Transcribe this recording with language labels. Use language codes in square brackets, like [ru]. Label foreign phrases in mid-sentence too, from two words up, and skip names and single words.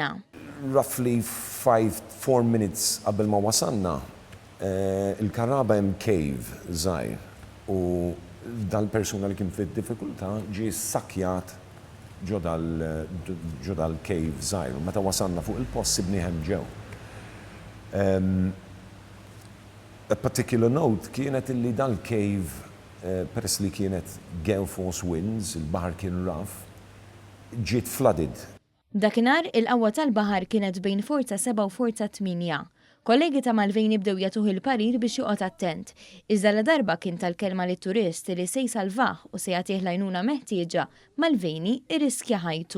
[en] Roughly 4 minutes [mt] qabel ma wasalna, il-Karaba hemm cave żgħir u dal-persuna li kien fid-diffikultà ġie sakkjat ġo dal-cave żgħir. Meta wasalna fuq il-post sibnieh hemm ġew. [en] A particular note [mt] kienet illi dal-cave peress li kienet [en] gale force winds, [mt] il-baħar kien raf, ġiet flooded. Dakinhar il-qawwa tal-baħar kienet bejn forza 7 u forza 8. Kollegi ta' Mulvaney bdew jagħtuh il-parir biex joqgħod attent. Iżda la darba kien tal-kelma lit turist li se jsalvah u se jagħtih l-għajnuna meħtieġa, Mulvaney irriskja ħajtu.